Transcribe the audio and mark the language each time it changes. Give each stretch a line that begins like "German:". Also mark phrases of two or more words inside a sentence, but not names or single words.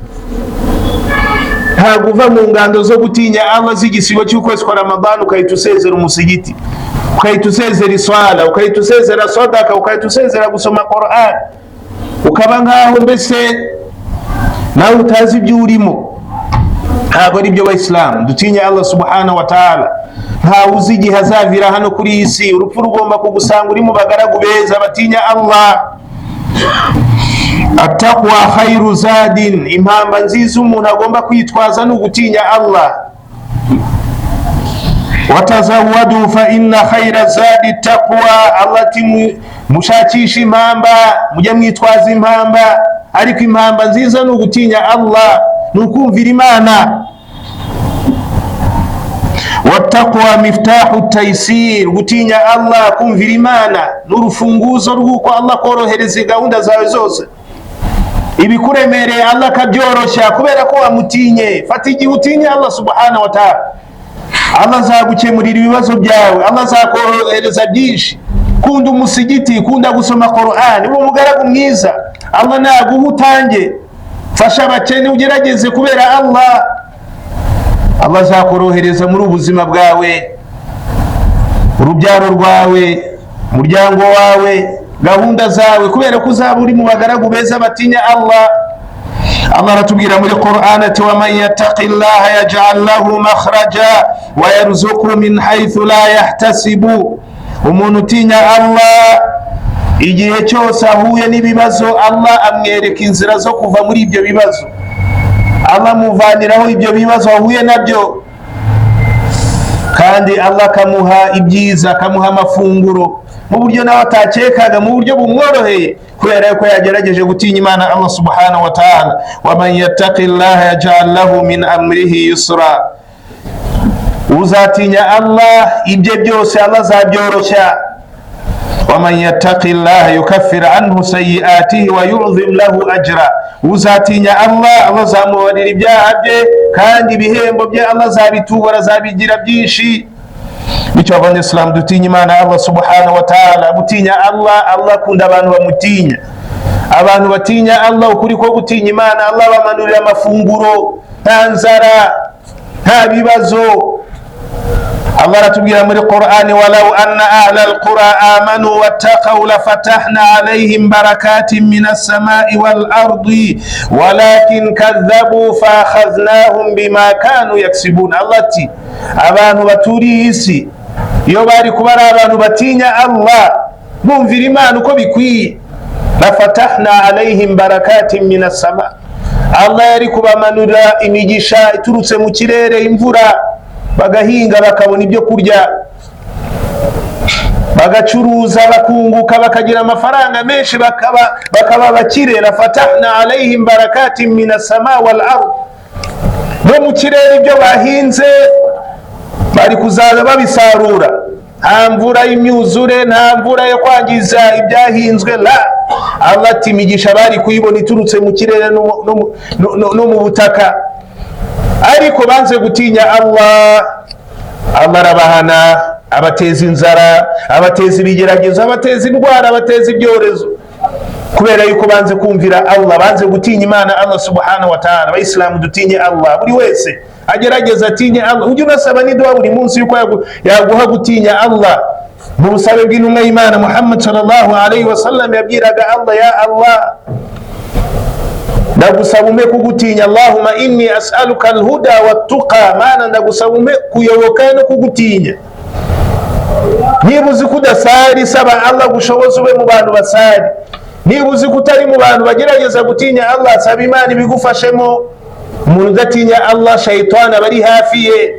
Kinyarwanda: Ntabwo uva mu ngando zo gutinya Allah z'igisibo cy'ukwezi kwa Ramadani ukahita usezera umusigiti, ukahita usezera iswala, ukahita usezera sadaka, ukahita usezera gusoma Qur'an, ukaba nkaho mbese nawe utazi ibyo urimo. Ntabwo ari byo Bayisilamu. Dutinya Allah
Arabic: سبحانه وتعالى.
Kinyarwanda: Ntawe uzi igihe azavira hano kuri iyi si, urupfu rugomba kugusanga uri mu bagaragu beza batinya Allah.
Arabic: التقوى خير زاد,
Kinyarwanda: impamba nziza umuntu agomba kwitwaza no gutinya Allah.
Arabic: وتزودوا فإن خير الزاد التقوى,
Kinyarwanda: Allah ati mushakisha impamba, mujye mwitwaza impamba, ariko impamba nziza no gutinya Allah, nukumvira Imana.
Arabic: والتقوى مفتاح التيسير,
Kinyarwanda: gutinya Allah, kumvira Imana n'urufunguzo rw'uko Allah korohereza gahunda zawe zose. Ibikuremereye Allah kabyoroshya kubera ko wamutinye. Fata igihe utinye Allah
Arabic: سبحانه وتعالى,
Kinyarwanda: Allah azagukemurira ibibazo byawe, Allah azakorohereza byinshi. Kunda umusigiti, kunda gusoma Qur'an, uri umugaragu mwiza, Allah naguha utange. Fasha abakene ugerageze kubera Allah, Allah azakorohereza muri ubuzima bwawe, urubyaro rwawe, umuryango wawe, gahunda zawe, kubera ko uzaba uri mu bagaragu beza batinya Allah. Allah aratubwira muri Qur'an ati
Arabic: ومن يتق الله يجعل له مخرجا ويرزقه من حيث لا يحتسب,
Kinyarwanda: umuntu utinya Allah igihe cyose ahuye n'ibibazo Allah amwereka inzira zo kuva muri ibyo bibazo, Allah muvaniraho ibyo bibazo ahuye nabyo, kandi Allah kamuha ibyiza, kamuha amafunguro mu buryo nawe atakekaga, mu buryo bumworoheye, kubera ko yagerageje gutinya Imana Allah
Arabic: سبحانه وتعالى. ومن يتق الله يجعل له من أمره يسرا,
Kinyarwanda: uzatinya Allah ibyo byose Allah azabyoroshya.
Arabic: ومن يتق الله يكفر عنه سيئاته ويعظم له أجرا,
Kinyarwanda: uzatinya Allah, Allah azamubarira ibyaha bye kandi ibihembo bye Allah azabitubura, azabigira byinshi. Bityo abanyeslam dutinya Imana Allah
Arabic: سبحانه وتعالى.
Kinyarwanda: Gutinya Allah, Allah akunda abantu bamutinya. Abantu batinya Allah, ukuri ko gutinya Imana, Allah bamanurira amafunguro, nta nzara, nta bibazo. Allah aratubwira muri Qur'ani
Arabic: ولو أن أهل القرى آمنوا واتقوا لفتحنا عليهم بركات من السماء والأرض ولكن كذبوا فأخذناهم بما كانوا يكسبون.
Kinyarwanda: Allah ati abantu baturiye isi iyo bari kuba ari abantu batinya Allah, bumvira Imana uko bikwiye,
Arabic: لفتحنا عليهم بركات من السماء,
Kinyarwanda: Allah yari kubamanurira imigisha iturutse mu kirere, imvura, bagahinga bakabona ibyo kurya, bagacuruza bakunguka, bakagira amafaranga menshi, bakaba bakire.
Arabic: لفتحنا عليهم بركات من السماء والأرض,
Kinyarwanda: no mu kirere ibyo bahinze bari kuzaza babisarura, nta mvura y'imyuzure, nta mvura yo kwangiza ibyahinzwe. La, Allah ati imigisha bari kuyibona iturutse mu kirere no mu butaka, ariko banze gutinya Allah. Allah arabahana, abateza inzara, abateza ibigeragezo, abateza indwara, abateza ibyorezo, kubera yuko banze kumvira Allah, banze gutinya Imana Allah
Arabic: سبحانه وتعالى.
Kinyarwanda: Abayisilamu dutinye Allah, buri wese agerageza atinye Allah. Ujye unasaba n'idua buri munsi yuko yaguha gutinya Allah. Mu busabe bw'intumwa y'Imana Muhammad
Arabic: صلى الله عليه وسلم
Kinyarwanda: yabwiraga Allah,
Arabic: يا الله,
Kinyarwanda: ndagusaba umpe kugutinya.
Arabic: اللهم إني أسألك الهدى والتقى,
Kinyarwanda: Mana ndagusaba umpe kuyoboka no kugutinya. Niba uzi ko udasari, saba Allah gushoboza ube mu bantu basari. Niba uzi ko utari mu bantu bagerageza gutinya Allah, saba Imana ibigufashemo. Umuntu udatinya Allah, shayitani aba ari hafi ye.